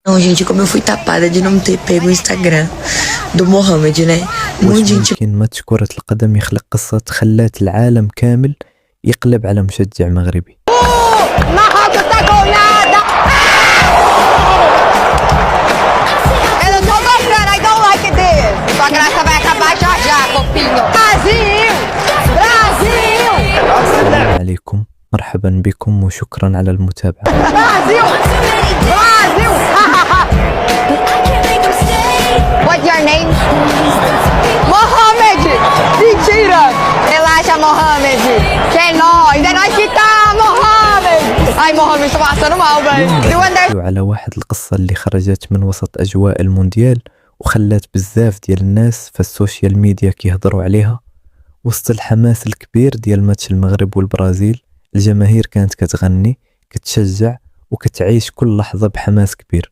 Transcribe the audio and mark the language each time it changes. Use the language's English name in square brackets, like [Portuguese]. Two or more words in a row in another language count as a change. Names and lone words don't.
[Portuguese] Não, gente, como eu fui tapada de não ter pego o Instagram do Mohamed, né? Muita gente. [Arabic] ممكن ماتش كرة القدم يخلق قصة خلات العالم كامل يقلب على مشجع مغربي. [Portuguese] Marrocos tá goleada! Eu não tô gostando, [English] I don't like this. [Portuguese] Sua graça vai acabar já já, copinho. Brasil! Brasil! [Arabic] السلام عليكم، مرحبا بكم وشكرا على المتابعة. [Portuguese] Brasil! Brasil! [English] What's your name? [Portuguese] Mohamed! Mentira! Relaxa, Mohamed! Que é nós! É nós que tá, Mohamed! Ai, Mohamed, tô passando mal, velho! [Arabic] على واحد القصة اللي خرجت من وسط أجواء المونديال وخلات بزاف ديال الناس في [English] social media [Arabic] كيهضروا عليها. وسط الحماس الكبير ديال ماتش المغرب والبرازيل، الجماهير كانت كتغني، كتشجع وكتعيش كل لحظة بحماس كبير.